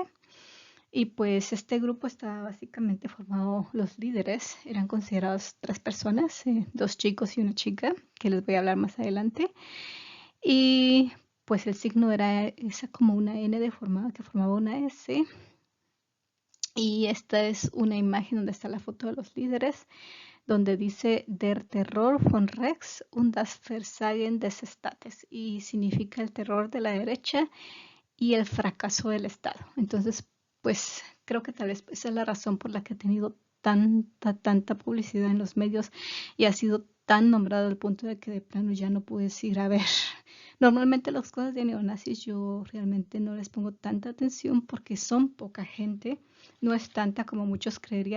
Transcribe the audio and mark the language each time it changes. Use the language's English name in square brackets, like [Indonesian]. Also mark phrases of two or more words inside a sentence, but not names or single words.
[Spanish] Y pues este grupo estaba básicamente formado, los líderes eran considerados tres personas, dos chicos y una chica, que les voy a hablar más adelante. Y pues el signo era esa como una N deformada que formaba una S. Y esta es una imagen donde está la foto de los líderes, donde dice [German] Der Terror von Rechts und das Versagen des Staates, [Spanish] y significa el terror de la derecha y el fracaso del Estado. Entonces, pues creo que tal vez esa es la razón por la que ha tenido tanta publicidad en los medios y ha sido tan nombrado al punto de que de plano ya no puedes ir a ver. Normalmente las cosas de neonazis yo realmente no les pongo tanta atención porque son poca gente, no es tanta como muchos creerían.